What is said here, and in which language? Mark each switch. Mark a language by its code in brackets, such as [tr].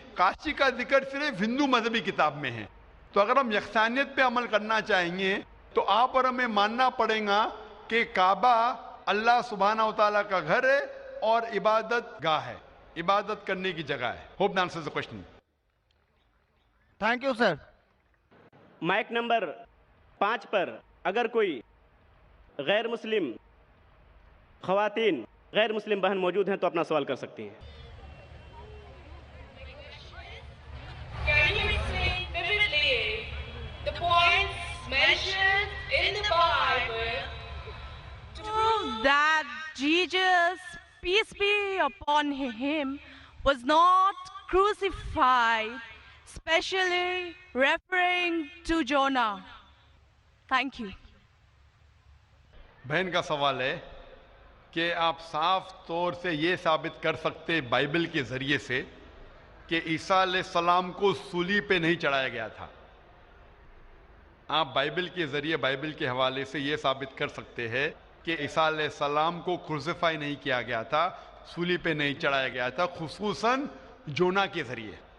[hi] काशी का जिक्र सिर्फ हिंदू मजहबी किताब में है। तो अगर हम यकसानियत पे अमल करना चाहेंगे तो आप और हमें मानना पड़ेगा कि काबा अल्लाह सुब्हानहू तआला का घर है और इबादत गाह है, इबादत करने की जगह है। [en] Hope that answers the question. Thank you sir. [hi] Mic number 5 पर अगर कोई गैर मुस्लिम ख़वातीन, गैर मुस्लिम बहन मौजूद हैं तो अपना सवाल कर सकती हैं। [en] Can you explain vividly the points mentioned in the Bible prove that Jesus, peace be upon him, was not crucified, especially referring to Jonah? Thank you. [hi] बहन का सवाल है कि आप साफ तौर से ये साबित कर सकते बाइबल के जरिए से कि ईसा अलैहिस्सलाम को सूली पे नहीं चढ़ाया गया था। आप बाइबल के जरिए, बाइबल के हवाले से ये साबित कर सकते हैं कि ईसा अलैहिस्सलाम को क्रूसिफाई नहीं किया गया था, सूली पे नहीं चढ़ाया गया था, खुसूसन जोना के जरिए।